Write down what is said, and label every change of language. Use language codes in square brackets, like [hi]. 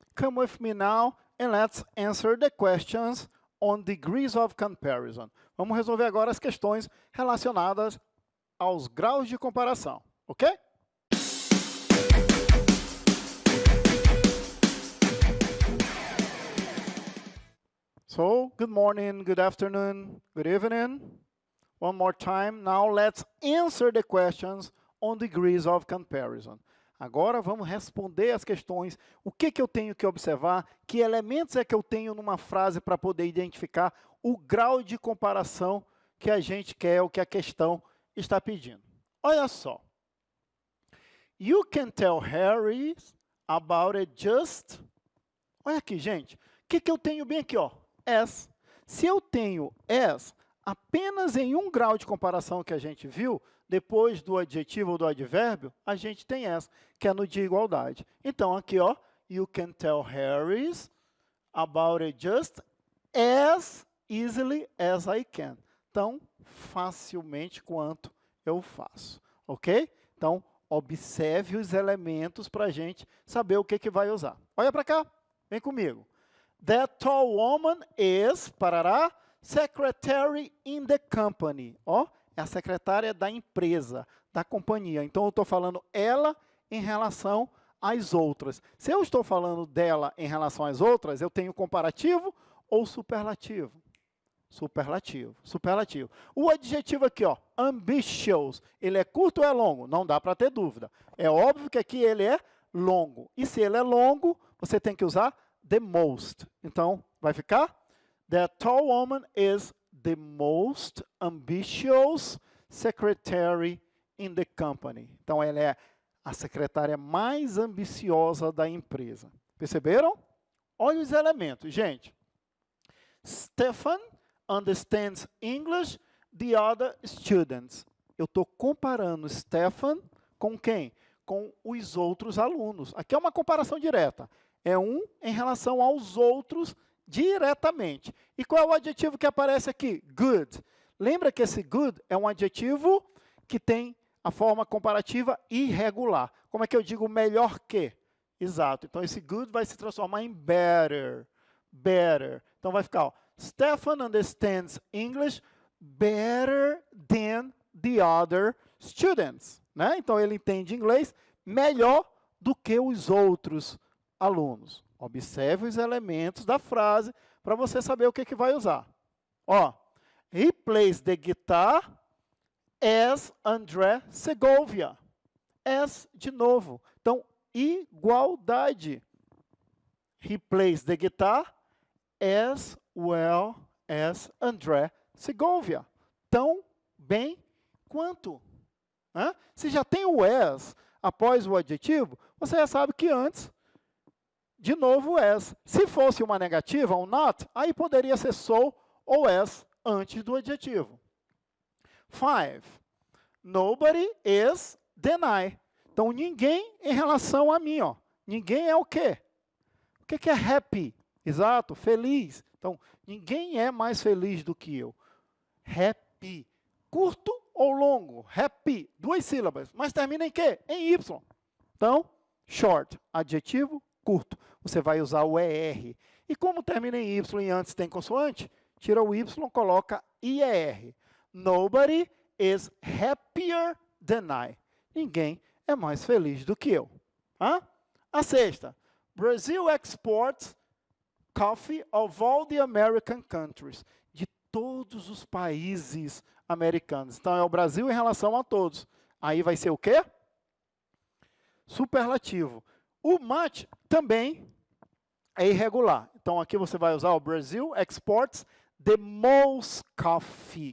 [en] Come with me now and let's answer the questions on degrees of comparison. [pt] Vamos resolver agora as questões relacionadas aos graus de comparação, ok? [en] So, good morning, good afternoon, good evening. One more time. Now let's answer the questions on degrees of comparison. [pt] Agora vamos responder as questões. O que eu tenho que observar? Que elementos é que eu tenho numa frase para poder identificar o grau de comparação que a gente quer, o que a questão está pedindo. Olha só. [en] You can tell Harry about it just... [pt] Olha aqui, gente. O que eu tenho bem aqui, ó? As. Se eu tenho as apenas em um grau de comparação que a gente viu, depois do adjetivo ou do advérbio, a gente tem as, que é no de igualdade. Então, aqui, ó, [en] you can tell Harry about it just as easily as I can. [pt] Tão facilmente quanto eu faço, ok? Então, observe os elementos para a gente saber o que vai usar. Olha para cá, vem comigo. [en] That tall woman is, parará, secretary in the company. [pt] Ó, é a secretária da empresa, da companhia. Então, eu estou falando ela em relação às outras. Se eu estou falando dela em relação às outras, eu tenho comparativo ou superlativo? Superlativo, superlativo. O adjetivo aqui, ó, ambitious, ele é curto ou é longo? Não dá para ter dúvida. É óbvio que aqui ele é longo. E se ele é longo, você tem que usar the most. Então, vai ficar? [en] That tall woman is the most ambitious secretary in the company. [pt] Então, ela é a secretária mais ambiciosa da empresa. Perceberam? Olha os elementos, gente. [en] Stefan understands English, the other students. [pt] Eu estou comparando Stefan com quem? Com os outros alunos. Aqui é uma comparação direta. É um em relação aos outros diretamente. E qual é o adjetivo que aparece aqui? Good. Lembra que esse good é um adjetivo que tem a forma comparativa irregular. Como é que eu digo melhor que? Exato. Então, esse good vai se transformar em better. Better. Então, vai ficar, ó, [en] Stefan understands English better than the other students. Né? [pt] Então, ele entende inglês melhor do que os outros alunos. Observe os elementos da frase para você saber o que vai usar. [en] Ó, he plays the guitar as André Segovia. [pt] As, de novo. Então, igualdade. [en] He plays the guitar as well as André Segovia. [pt] Tão bem quanto. Hã? Se já tem o as após o adjetivo, você já sabe que antes, de novo, as. Se fosse uma negativa, um not, aí poderia ser so ou as antes do adjetivo. 5. [en] Nobody is deny. [pt] Então, ninguém em relação a mim. Ó. Ninguém é o quê? O que é happy? Exato, feliz. Então, ninguém é mais feliz do que eu. Happy. Curto ou longo? Happy. 2 sílabas. Mas termina em quê? Em Y. Então, short. Adjetivo, curto. Você vai usar o ER. E como termina em Y e antes tem consoante, tira o Y, coloca IER. [en] Nobody is happier than I. [pt] Ninguém é mais feliz do que eu. Hã? A 6ª. [en] Brazil exports coffee of all the American countries. [pt] De todos os países americanos. Então, é o Brasil em relação a todos. Aí vai ser o quê? Superlativo. O mate também é irregular. Então, aqui você vai usar o [en] Brazil exports the most coffee.